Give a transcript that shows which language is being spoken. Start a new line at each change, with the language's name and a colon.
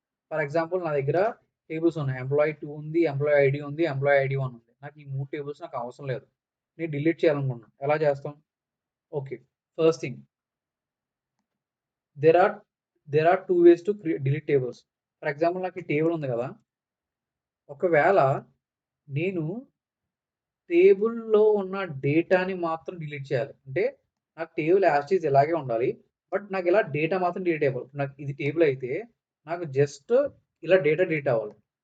English: for example
Telugu: నా దగ్గర tables ఉన్నాయి. ఎంప్లాయీ 2 ఉంది, ఎంప్లాయీ ఐడి ఉంది, ఎంప్లాయీ ఐడి 1 ఉంది. నాకు ఈ 3 టేబుల్స్ నాకు అవసరం లేదు, నేను డిలీట్ చేయాలనుకున్నాను. ఎలా చేస్తాం?
English: Okay, first thing there are 2 ways to delete tables. For example
Telugu: నాకు ఈ టేబుల్ ఉంది కదా, ఒకవేళ నేను టేబుల్లో ఉన్న డేటాని మాత్రం డిలీట్ చేయాలి అంటే నాకు టేబుల్ యాస్టీస్ ఇలాగే ఉండాలి, బట్ నాకు ఇలా డేటా మాత్రం డిలీట్ అయిపోవాలి. నాకు ఇది టేబుల్ అయితే నాకు జస్ట్ ఇలా డేటా డిలీట్ అవ్వాలి.